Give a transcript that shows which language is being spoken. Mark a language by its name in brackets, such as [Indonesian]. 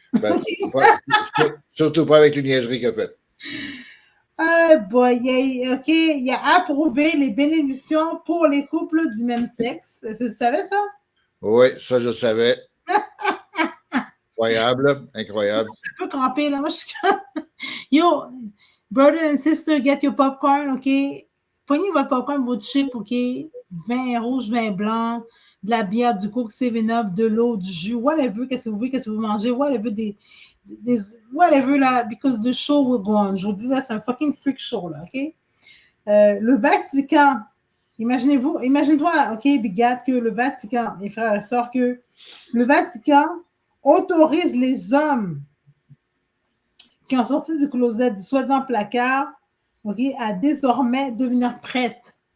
[French] Ben, surtout pas avec les niaiseries qu'il a faites. Boy, il a approuvé les bénédictions pour les couples du même sexe. Est-ce que tu savais ça? Oui, ça, je savais. Incroyable, incroyable. Je suis un peu crampée, là. Moi, je suis comme... [English] Yo, brother and sister, get your popcorn, OK? [French] Prenez votre popcorn, votre chip, OK? Vin rouge, vin blanc, de la bière, du Coke 7-Up, de l'eau, du jus, whatever, qu'est-ce que vous voulez, qu'est-ce que vous mangez, whatever, whatever, là, [English] because the show will go on. [French] Je vous dis, là, c'est un [English] fucking freak show, [French] là, OK? Le Vatican, imagine-toi, OK, Big Gat, que le Vatican, mes frères et sœurs, que le Vatican autorise les hommes qui ont sorti du closet, du soi-disant placard, OK, à désormais devenir prêtres.